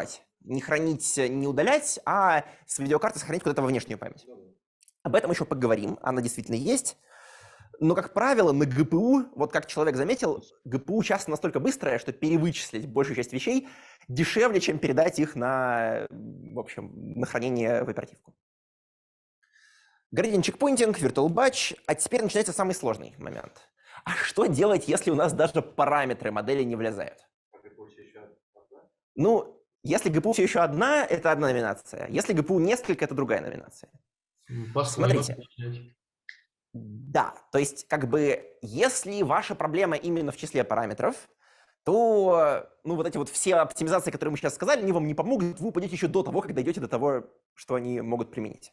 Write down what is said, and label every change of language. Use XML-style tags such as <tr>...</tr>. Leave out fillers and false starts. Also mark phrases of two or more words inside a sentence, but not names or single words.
<ru>Не хранить, не удалять, а с видеокарты сохранить куда-то во внешнюю память. Об этом еще поговорим, она действительно есть. Но, как правило, на ГПУ, вот как человек заметил, ГПУ часто настолько быстрая, что перевычислить большую часть вещей дешевле, чем передать их на, в общем, на хранение в оперативку.</ru> <en>Gradient checkpointing, virtual batch.</en> <ru>А теперь начинается самый сложный момент. А что делать, если у нас даже параметры модели не влезают? Ну, если ГПУ все еще одна, это одна номинация. Если ГПУ несколько, это другая номинация. Смотрите. Да, то есть, как бы, если ваша проблема именно в числе параметров, то, ну, вот эти вот все оптимизации, которые мы сейчас сказали, они вам не помогут, вы упадете еще до того, как дойдете до того, что они могут применить.</ru>